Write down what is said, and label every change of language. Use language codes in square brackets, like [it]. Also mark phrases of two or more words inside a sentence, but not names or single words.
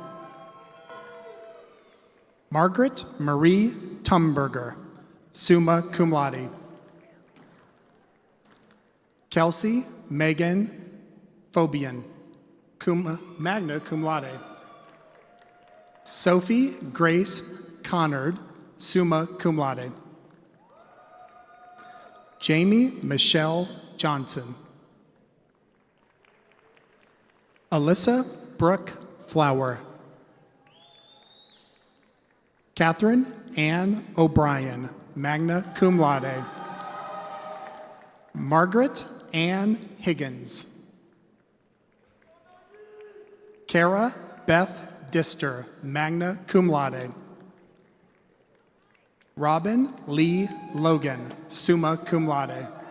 [en] Margaret Marie Tumberger, [la] summa cum laude. [en] Kelsey Megan Fobian, [la] magna cum laude. [en] Sophie Grace Connard, [la] summa cum laude. [en] Jamie Michelle Johnson. Alyssa Brooke Flower. Catherine Ann O'Brien, [la] magna cum laude. [en] Margaret Ann Higgins. Kara Beth Dister, [la] magna cum laude. [en] Robin Lee Logan, [la] summa cum laude.